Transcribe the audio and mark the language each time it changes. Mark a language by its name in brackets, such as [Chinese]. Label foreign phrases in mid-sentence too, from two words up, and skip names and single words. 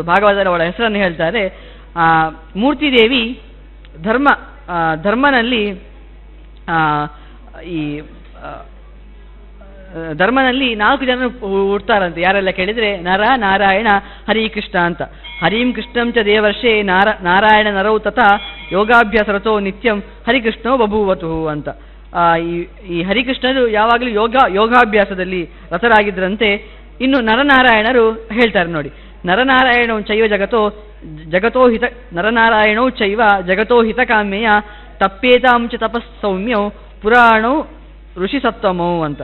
[Kannada] ಭಾಗವತದಲ್ಲಿ ಅವಳ ಹೆಸರನ್ನು ಹೇಳ್ತಾರೆ. ಮೂರ್ತಿದೇವಿ ಧರ್ಮನಲ್ಲಿ ಈ ಧರ್ಮನಲ್ಲಿ 4 ಜನ ಹುಡ್ತಾರಂತೆ. ಯಾರೆಲ್ಲ ಕೇಳಿದರೆ ನರ, ನಾರಾಯಣ, ಹರಿಕೃಷ್ಣ ಅಂತ. [Sanskrit] ಹರಿಂ ಕೃಷ್ಣಂ ಚ ದೇವರ್ಷೇ ನಾರಾಯಣ ನರೌ ತಥಾ ಯೋಗಾಭ್ಯಾಸರತೋ ನಿತ್ಯಂ ಹರಿಕೃಷ್ಣೋ ಬಭೂವತು ಅಂತ. [Kannada] ಈ ಹರಿಕೃಷ್ಣರು ಯಾವಾಗಲೂ ಯೋಗಾಭ್ಯಾಸದಲ್ಲಿ ರತರಾಗಿದ್ದರಂತೆ. ಇನ್ನು ನರನಾರಾಯಣರು ಹೇಳ್ತಾರೆ ನೋಡಿ, [Sanskrit] ನರನಾರಾಯಣೌ ಚೈವ ಜಗತೋ ಹಿತ ನರನಾರಾಯಣೌ ಚೈವ ಜಗತೋ ಹಿತಕಾಮ್ಯಯ ತಪ್ಪೇತಾಂ ಚ ತಪಸ್ ಸೌಮ್ಯೌ ಪುರಾಣೌ ಋಷಿ ಸತ್ತಮೌ ಅಂತ.